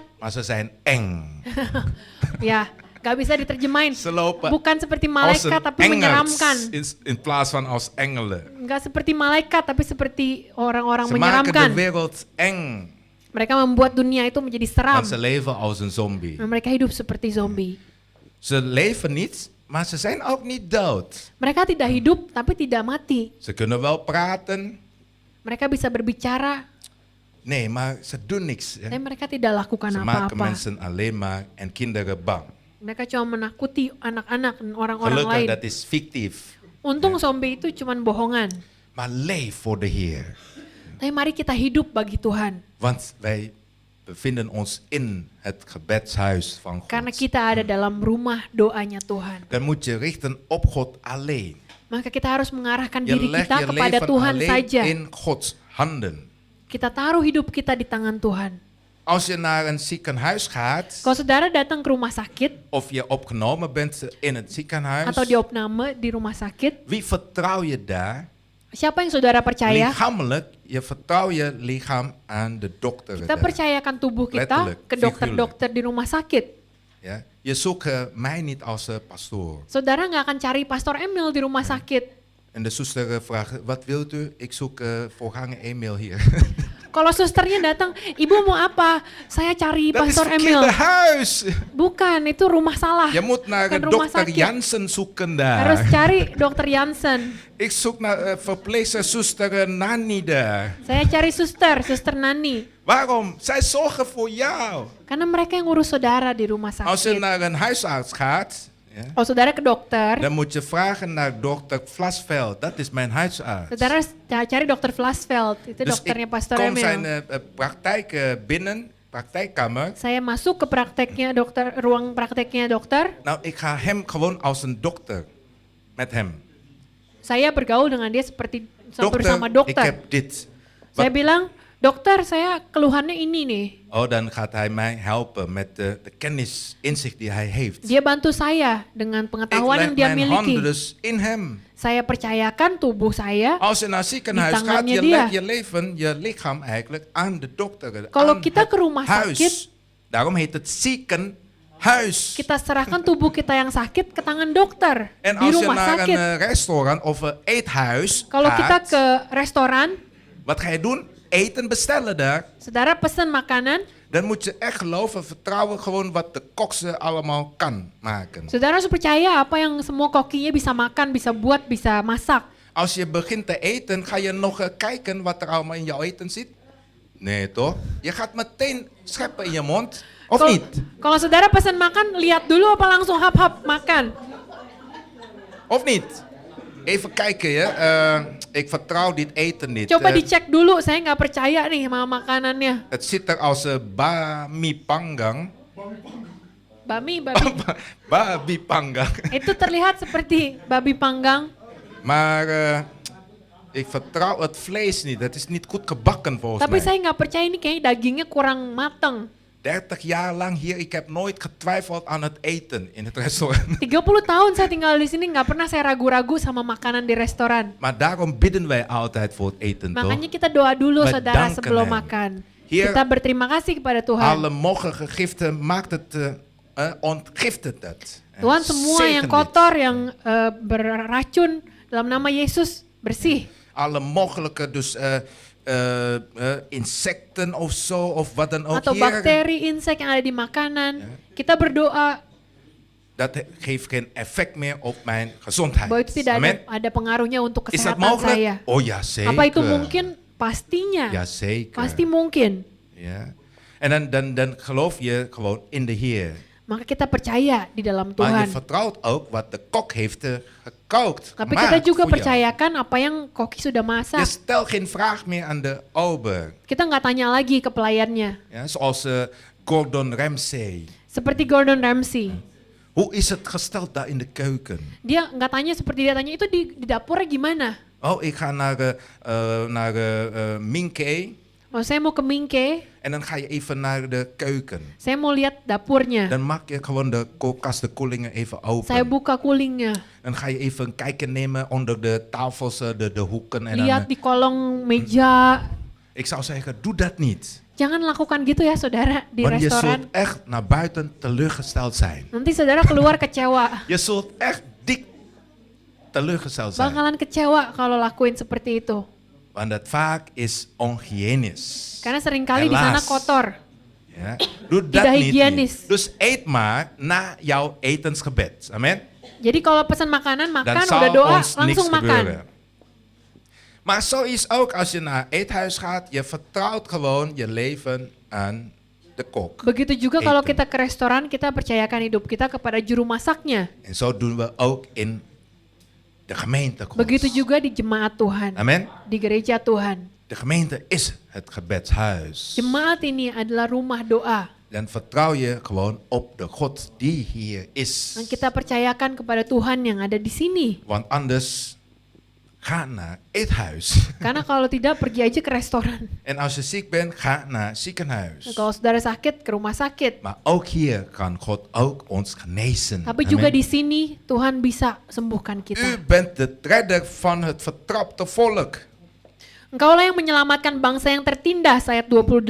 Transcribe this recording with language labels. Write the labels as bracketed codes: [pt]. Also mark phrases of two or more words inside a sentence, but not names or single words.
[nl] maar ze zijn eng. [id] Ya, enggak bisa diterjemahin. [nl] Ze lopen [id] Bukan seperti [nl] als [id] malaikat [nl] een [id] tapi [nl] engert [id] menyeramkan. [nl] in plaats van als engelen. [id] Enggak seperti malaikat tapi seperti orang-orang [nl] Ze maken de [id] menyeramkan. [nl] wereld eng, [id] Mereka membuat dunia itu menjadi seram. [nl] want ze leven als een zombie. [id] Dan mereka hidup seperti zombie. [nl] Ze leven niet, maar ze zijn ook niet dood. [id] Mereka tidak hidup tapi tidak mati. [nl] Ze kunnen wel praten, [id] Mereka bisa berbicara, [nl] nee, maar ze doen niks. Hè. [id] tapi mereka tidak lakukan [nl] Ze maken [id] apa-apa. [nl] mensen alleen maar en kinderen bang. [id] Mereka cuma menakuti anak-anak dan orang-orang [nl] Gelukkig, [id] lain. [nl] dat is fictief. [id] Untung zombie itu cuma bohongan. [nl] Maar leef voor de Heer. [id] Tapi mari kita hidup bagi Tuhan. [nl] Want wij bevinden ons in het gebedshuis van [id] Karena [nl] God. [id] kita ada dalam rumah doanya Tuhan. [nl] Dan moet je richten op God alleen. [id] Maka kita harus mengarahkan [nl] Je [id] diri [nl] legt [id] kita [nl] je [id] kepada [nl] leven [id] Tuhan [nl] alleen [id] saja. [nl] in Gods handen. [id] Kita taruh hidup kita di tangan Tuhan. [nl] Als je naar een ziekenhuis gaat, [id] Kalau saudara datang ke rumah sakit [nl] of je opgenomen bent in het ziekenhuis, [id] atau diopname di rumah sakit, [nl] wie vertrouw je daar? [id] siapa yang saudara percaya? [nl] Lichamelijk, je vertrouw je lichaam aan de dokter. [id] Kita [nl] daar. [id] percayakan tubuh kita [nl] Letterlijk, [id] ke dokter-dokter di rumah sakit. [nl] Ja? Je zoekt mij niet als pastoor. [id] Saudara nggak akan cari Pastor Emil di rumah sakit. [nl] En de zuster vraagt, wat wilt u? Ik zoek voorganger Emil hier. [id] Kalau susternya datang, ibu mau apa? Saya cari [nl] Dat is Pastor Emil. verkeerde huis. [id] Bukan, itu rumah salah. [nl] Je moet naar [id] Bukan rumah [nl] dokter [id] sakit. [nl] Jansen zoeken [id] Harus [nl] daar. [id] cari dokter Jansen. [nl] Ik zoek naar verpleegster zuster Nani daar. [id] Saya cari suster Nani. [nl] Waarom? Zij zorgen voor jou. [id] Karena mereka yang ngurus saudara di rumah [nl] Als je [id] sakit. [nl] naar een huisarts gaat, ja, [id] Kalau saudara ke dokter, [nl] dan moet je vragen naar dokter Vlasveld. Dat is mijn huisarts. [id] saudara cari dokter Vlasveld. Itu [nl] Dus [id] dokternya [nl] ik [id] Pastor [nl] kom zijn [id] Emil. [nl] praktijk binnen, praktijkkamer. [id] Saya masuk ke prakteknya dokter, ruang prakteknya dokter. [nl] Nou, ik ga hem gewoon als een dokter met hem. [id] Saya bergaul dengan dia seperti bersama [nl] ik [id] dokter. [nl] heb dit. [id] Saya [nl] Wat- [id] bilang, dokter saya keluhannya ini nih. [nl] Oh, dan gaat hij mij helpen met de kennis, inzicht die hij heeft. [id] Dia bantu saya dengan [nl] Ik [id] pengetahuan [nl] leg [id] yang dia [nl] mijn handen [id] miliki. [nl] dus in hem. [id] Saya percayakan tubuh saya. [nl] Als je naar het ziekenhuis [id] Di [nl] gaat, [id] tangannya [nl] je [id] dia. [nl] legt je leven, je lichaam eigenlijk aan de dokter. [id] Kalau [nl] aan [id] kita [nl] het [id] ke rumah [nl] huis. [id] sakit- [nl] Daarom heet het ziekenhuis. huis. [id] Kita serahkan tubuh kita yang sakit ke tangan dokter [nl] En [id] di [nl] als je [id] rumah [nl] naar [id] sakit. [nl] een restaurant of een eethuis [id] Kalau kita [nl] gaat, [id] ke restoran, [nl] wat ga je doen? Eten bestellen daar. [id] saudara pesan makanan, [nl] Dan moet je echt geloven, vertrouwen gewoon wat de kok ze allemaal kan maken. [id] saudara harus percaya apa yang semua kokinya bisa makan, bisa buat, bisa masak. [nl] Als je begint te eten, ga je nog kijken wat er allemaal in jouw eten zit? Nee toch? Je gaat meteen scheppen in je mond, of [id] Kalau- [nl] niet? [id] Kalau saudara pesan makan, lihat dulu apa langsung hap-hap makan. [nl] Of niet? Even kijken ya, ik vertrouw dit eten niet. [id] Coba dicek dulu, saya nggak percaya nih sama makanannya. [nl] Het ziet er als [id] bami panggang. [nl] Babi. [id] Babi panggang. Itu terlihat seperti babi panggang. [nl] Maar ik vertrouw het vlees niet. Het is niet goed gebakken volgens [id] Tapi [nl] mij. [id] saya nggak percaya ini kayaknya dagingnya kurang matang. [nl] 30 jaar lang hier, ik heb nooit getwijfeld aan het eten in het restaurant. [id] 30 tahun saya tinggal di sini nggak pernah saya ragu-ragu sama makanan di restoran. [nl] Maar daarom bidden wij altijd voor het eten, toch? [id] Makanya kita doa dulu [nl] We [id] saudara [nl] danken [id] sebelum [nl] hem. [id] makan. [nl] Hier- [id] Kita berterima kasih kepada Tuhan. [nl] Alle mogelijke giften maakt het, ontgiftet het. En [id] Tuhan semua [nl] zegen [id] yang [nl] dit. [id] kotor, yang beracun dalam nama Yesus bersih. [nl] Alle mogelijke, dus insecten of zo, of wat dan ook. [id] Atau [nl] Heer, [id] bakteri, insek yang ada di makanan. Kita berdoa [nl] dat geeft geen effect meer op mijn gezondheid. [id] bahwa itu tidak [nl] Amen. [id] ada pengaruhnya untuk [nl] Is dat [id] kesehatan [nl] mogelijk? [id] saya. [nl] Oh ja, zeker. [id] Apa itu mungkin? Pastinya. [nl] Ja, zeker. [id] Pasti mungkin. [nl] Ja. En dan geloof je gewoon in de Heer. [id] Maka kita percaya di dalam [nl] Maar je [id] Tuhan. [nl] vertrouwt ook wat de kok heeft gekookt. [id] Tapi [nl] gemaakt [id] kita juga [nl] voor jou. [id] percayakan apa yang koki sudah [nl] Je [id] masak. [nl] stelt geen vraag meer aan de ober. [id] Kita nggak tanya lagi ke pelayannya. [nl] Ja, zoals Gordon Ramsay. [id] Seperti Gordon Ramsay. [nl] Hoe is het gesteld daar in de keuken? [id] Dia nggak tanya seperti dia tanya itu di dapurnya gimana. [nl] Oh, ik ga naar Minke. [id] Oh, saya mau ke Mingke, [nl] En dan ga je even naar de keuken. [id] saya mau lihat dapurnya. [nl] Dan maak je gewoon de koelkast, de koelingen even [id] Saya [nl] open. [id] buka kulingnya, [nl] Dan ga je even een kijkje nemen onder de tafels, de hoeken. En dan, [id] lihat di kolong meja. [nl] ik zou zeggen, doe dat niet. [id] Jangan lakukan gitu ya saudara di [nl] Want je [id] restoran. [nl] zult echt naar buiten teleurgesteld zijn. [id] Nanti saudara keluar kecewa. [nl] Je zult echt dik teleurgesteld zijn. [id] Bakalan kecewa kalau lakuin seperti itu. [nl] Want dat vaak is onhygiënisch. [id] Karena seringkali di sana [nl] Helaas. [id] kotor. [nl] Ja? Doe [id] Tidak [nl] dat niet, hygiënisch. niet. Dus eet maar na jouw etensgebed. Amen. [id] Jadi kalau pesan makanan, [nl] Dan [id] makan, [nl] zal [id] udah doa, [nl] ons niks [id] langsung makan. [nl] gebeuren. Maar zo is ook als je naar eethuis gaat. Je vertrouwt gewoon je leven aan de kok. [id] Begitu juga kalau [nl] Eten. [id] kita ke restoran, kita percayakan hidup kita kepada juru masaknya. [nl] En zo doen we ook in de gemeente Gods. [id] Begitu juga di jemaat Tuhan, [nl] Amen. [id] di gereja Tuhan. [nl] De gemeente is het gebedshuis. [id] Jemaat ini adalah rumah doa. [nl] Dan vertrouw je gewoon op de God die hier is. [id] Dan kita percayakan kepada Tuhan yang ada di sini. [nl] Want anders ga naar eethuis. [id] Karena kalau tidak, pergi aja ke restoran. [nl] En als je ziek bent, ga naar ziekenhuis. [id] Kalau saudara sakit, ke rumah sakit. [nl] Maar ook hier kan God ook ons genezen. [id] Tapi [nl] Amen. [id] juga di sini Tuhan bisa sembuhkan [nl] U [id] kita. [nl] bent de redder van het vertrapte volk. [id] Engkaulah yang menyelamatkan bangsa yang tertindas, ayat 28.